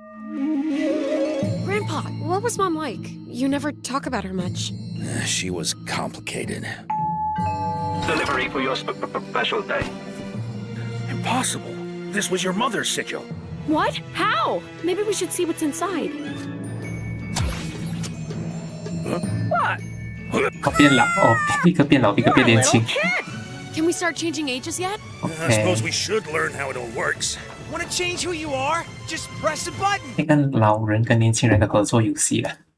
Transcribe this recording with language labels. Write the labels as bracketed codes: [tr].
[en] Grandpa, what was Mom like? You never talk about her much. She was complicated. Delivery for your special day. Impossible. This was your mother's sigil. What? How? Maybe we should see what's inside. What? [zh] 哦，变老哦，一个变老，一个变年轻。 [en] Can we start changing ages yet? I suppose we should learn how it all works. Want to change who you are? Just press a button. [zh] 一个老人跟年轻人的合作游戏了。